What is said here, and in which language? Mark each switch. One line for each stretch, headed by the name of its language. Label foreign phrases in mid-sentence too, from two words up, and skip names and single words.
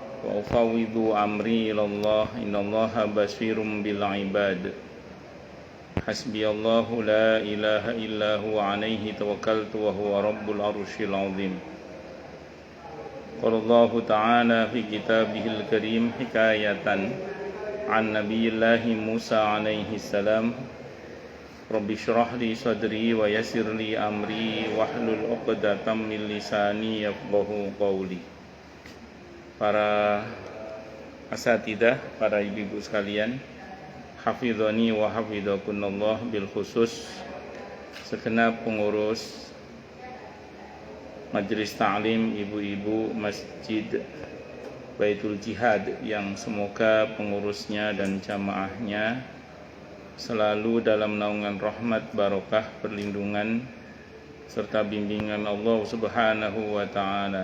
Arabic: وأفوض أمري إلى الله إن الله بصير بالعباد حسبي الله لا إله إلا هو عليه توكلت وهو رب العرش العظيم قال الله تعالى في كتابه الكريم حكاية عن نبي الله موسى عليه السلام رب اشرح لي صدري ويسر لي أمري واحلل عقدة من لساني يفقهوا قولي.
Indonesian: Para asatidah, para ibu-ibu sekalian,
Arabic: حفظني وحفظكن الله,
Indonesian: bil khusus segenap pengurus Majelis Ta'lim ibu-ibu Masjid Baitul Jihad yang semoga pengurusnya dan jamaahnya selalu dalam naungan rahmat, barokah, perlindungan serta bimbingan Allah
Arabic: سبحانه وتعالى.